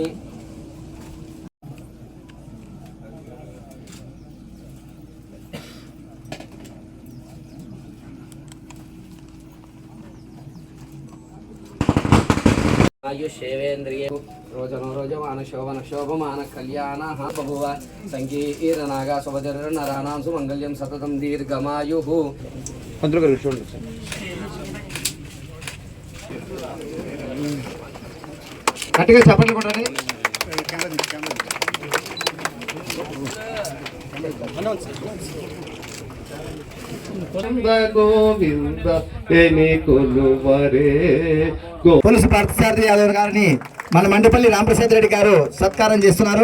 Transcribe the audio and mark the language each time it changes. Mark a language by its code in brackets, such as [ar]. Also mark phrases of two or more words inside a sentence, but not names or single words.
[sa] आयुष्येवेन्द्रिये रोजनो रोजमान शोभन शोभमान कल्याणः बभुव. संकीर्तनागा सुभद्रनराणां सुमङ्गल्यं सततं दीर्घमायुः. [te] గట్టిగా చప్పట్లు కొట్టండి. కొలుసు పార్థసారథి యాదవ్ గారిని మన మండిపల్లి రాంప్రసాద్ రెడ్డి గారు సత్కారం చేస్తున్నారు.